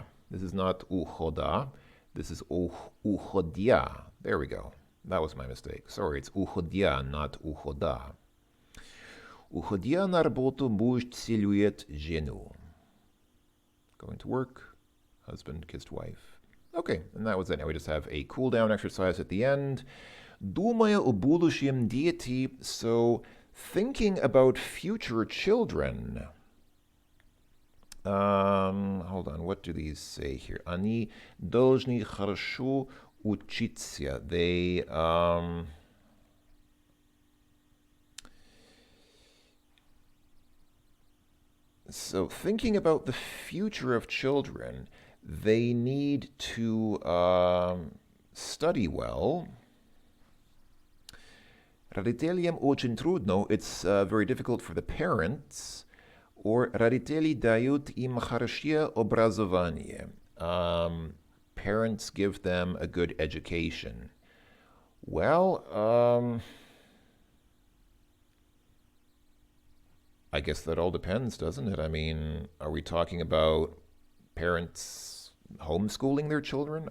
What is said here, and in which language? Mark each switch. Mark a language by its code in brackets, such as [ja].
[en] This is not ухода. This is уходя. There we go. That was my mistake. Sorry, it's уходя, not ухода. [ru] Уходя на работу, муж целует жену. [en] Going to work, husband kissed wife. Okay, and that was it. Now we just have a cool down exercise at the end. [ru] Думая о будущем дети, [en] so thinking about future children. Hold on, what do these say here? [ru] Они должны хорошо учиться. [en] They, so thinking about the future of children, they need to study well. [ru] Родителям очень трудно. [en] It's very difficult for the parents. [ru] Or родители дают им хорошее образование. [en] Parents give them a good education. Well, I guess that all depends, doesn't it? I mean, are we talking about parents homeschooling their children?